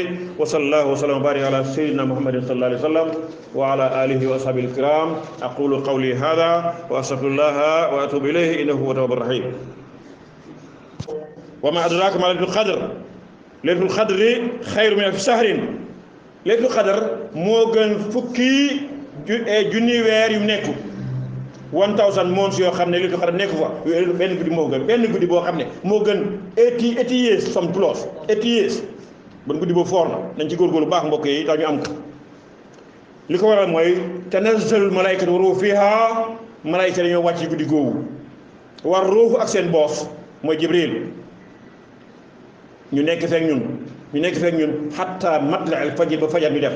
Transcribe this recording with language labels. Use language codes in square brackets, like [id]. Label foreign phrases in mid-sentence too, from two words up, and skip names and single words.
[ar] وصلى الله وسلم وبارك على سيدنا محمد صلى الله عليه وسلم وعلى آله وأصحابه الكرام. أقول قولي هذا وأستغفر الله وأتوب إليه إنه هو التواب الرحيم. وما أدراك ما ليلة القدر. ليلة القدر خير من 1000 شهر. ليلة القدر [wo] moo gën fukki junni weer yu nekk 1000 months yoo xam ne li xara nekk fa benn guddi moo gën benn guddi boo xam ne moo gën [en] 80 years some plus 80 years [wo] bon guddi boobu foor na nañ ci góorgóorlu baax mbokk yi tax ñu am ko. li ko waral mooy [ar] تنزل الملائكة والروح فيها. [wo] malayka dañoo wàcc guddi googu war ruuhu ak seen boos mooy Jibril ñu nekk feek ñun [ar] حتى مطلع الفجر [wo] ba fajar ñu def.